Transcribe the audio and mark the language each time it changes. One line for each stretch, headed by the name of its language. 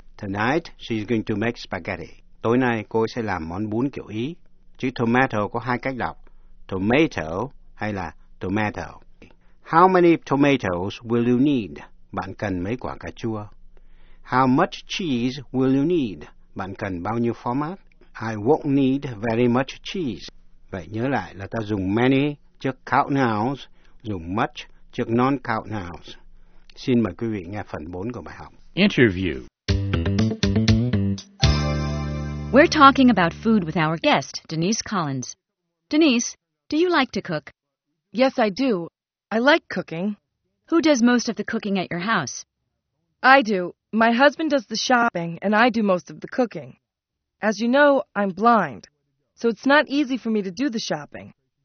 English: Tonight, she's going to make spaghetti.
Vietnamese: Tối nay, cô ấy sẽ làm món bún kiểu Ý. Chữ tomato có hai cách đọc.
English: Tomato, hay là tomato. How many tomatoes will you need?
Vietnamese: Bạn cần mấy quả cà chua.
English: How much cheese will you need?
Vietnamese: Bạn cần bao nhiêu format?
English: I won't need very much cheese.
Vietnamese: Vậy nhớ lại là ta dùng many trước count nouns, dùng much trước non-count nouns. Xin mời quý vị nghe phần 4 của bài học.
English: Interview. We're talking about food with our guest, Denise Collins. Denise, do you like to cook? Yes, I do. I like cooking. Who does most of the cooking at your house? I do. My husband does the shopping, and I do most of the cooking. As you know, I'm blind, so it's not easy for me to do the shopping.